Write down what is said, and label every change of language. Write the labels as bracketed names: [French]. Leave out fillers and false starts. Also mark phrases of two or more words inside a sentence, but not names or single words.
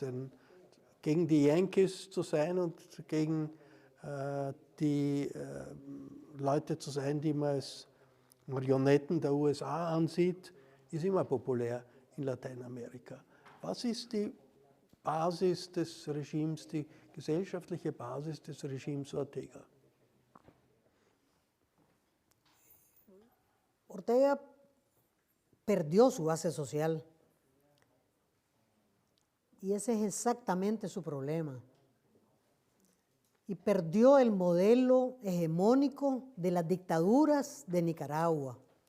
[German] Denn gegen die Yankees zu sein und gegen die Leute zu sein, die man als Marionetten der USA ansieht, ist immer populär in Lateinamerika. Was ist die Basis des Regimes, die gesellschaftliche Basis des Regimes Ortega? [Spanish] Ortega perdió su base social y ese es exactamente su problema. Y perdió el modelo hegemónico de las dictaduras de Nicaragua.